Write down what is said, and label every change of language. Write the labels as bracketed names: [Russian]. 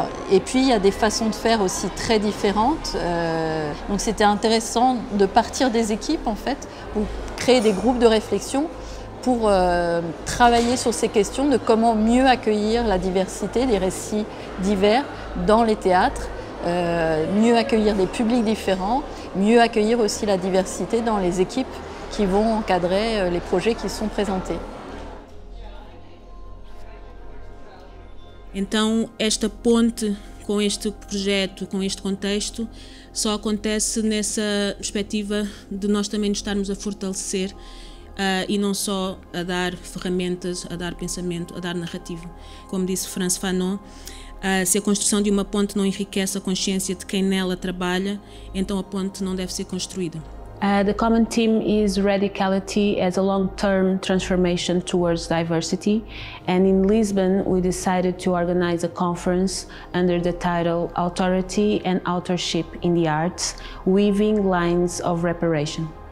[French] Et puis il y a des façons de faire aussi très différentes. Donc c'était intéressant de partir des équipes en fait, pour créer des groupes de réflexion pour travailler sur ces questions de comment mieux accueillir la diversité des récits divers dans les théâtres, mieux accueillir des publics différents, mieux accueillir aussi la diversité dans les équipes qui vont encadrer les projets qui sont présentés. [Portuguese] Então, esta ponte com este projeto, com este contexto, só acontece nessa perspectiva de nós também nos estarmos a fortalecer e não só a dar ferramentas, a dar pensamento, a dar narrativa. Como disse Frantz Fanon, se a construção de uma ponte não enriquece a consciência de quem nela trabalha, então a ponte não deve ser construída. [English] The common theme is radicality as a long-term transformation towards diversity, and in Lisbon we decided to organize a conference under the title Authority and Authorship in the Arts, Weaving Lines of Reparation.